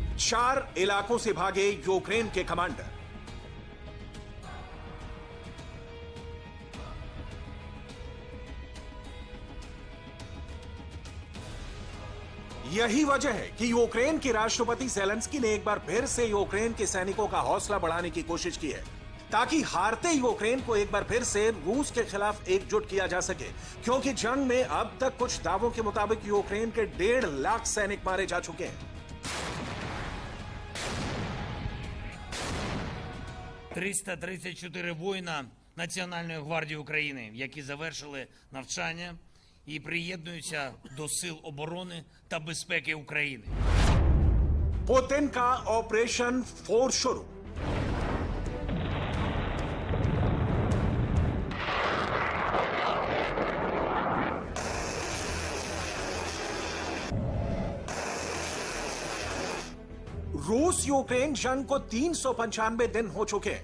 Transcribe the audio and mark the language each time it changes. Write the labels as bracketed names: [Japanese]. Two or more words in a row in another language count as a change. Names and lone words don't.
[Hindi] 4 इलाकों से भागे यूक्रेन के कमांडर। यही वजह है कि यूक्रेन के राष्ट्रपति ज़ेलेंस्की ने एक बार फिर से यूक्रेन के सैनिकों का हौसला बढ़ाने की कोशिश की है, ताकि हारते यूक्रेन को एक बार फिर से रूस के खिलाफ एकजुट किया जा सके, क्योंकि जंग में अब तक कुछ दावों के मुताबिक यूक्रेन के 1.5 लाख सैनिक मारे जा चुके हैं। [Ukrainian] 334 воїна Національної гвардії України, які завершили навчання і приєднуються до Сил оборони та безпеки України. [Hindi] पुतिन का ऑपरेशन फोर्स शुरू। रूस यूक्रेन जंग को 395 दिन हो चुके हैं।